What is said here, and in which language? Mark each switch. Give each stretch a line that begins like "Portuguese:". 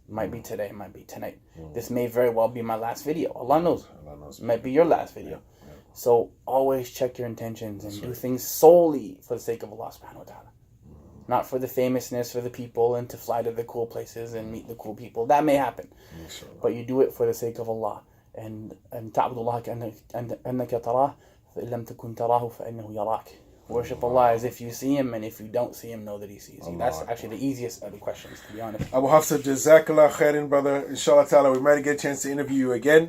English: It might be today, it might be tonight. This may very well be my last video. Allah knows. It might be your last video. So always check your intentions and do things solely for the sake of Allah subhanahu wa ta'ala. Not for the famousness, for the people, and to fly to the cool places and meet the cool people. That may happen. But you do it for the sake of Allah.
Arabic: And تعبد الله كأنك تراه فإن لم تكن تراه فإنه يراك.
English: Worship Allah as if you see Him, and if you don't see Him, know that He sees you. That's actually the easiest of the questions, to be honest. Abu Hafsa, Jazakallah khairan, brother. Inshallah ta'ala, we might get a chance to interview you again.